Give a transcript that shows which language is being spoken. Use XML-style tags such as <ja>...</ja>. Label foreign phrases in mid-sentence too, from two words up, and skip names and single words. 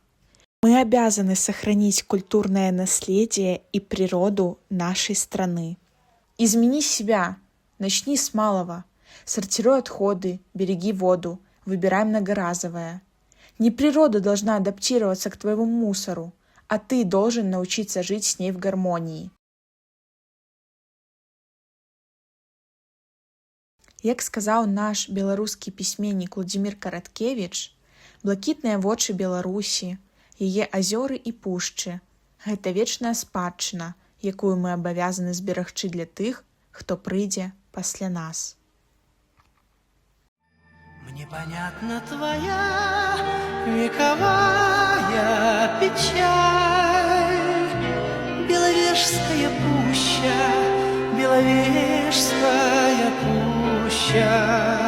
<ru>Мы обязаны сохранить культурное наследие и природу нашей страны. Измени себя, начни с малого. Сортируй отходы, береги воду, выбирай многоразовое. Не природа должна адаптироваться к твоему мусору, а ты должен научиться жить с ней в гармонии.</ru> <be>Як сказаў наш беларускі пісьменнік Владзімір Караткевіч, блакітныя вочы Беларусі, яе азёры і пушчы – гэта вечная спадчына, якую мы абавязаны зберагчы для тых, хто прыйдзе пасля нас.</be> <ru>Мне понятна твоя вековая печаль, Беловежская пуща, Беловежская пуща.</ru>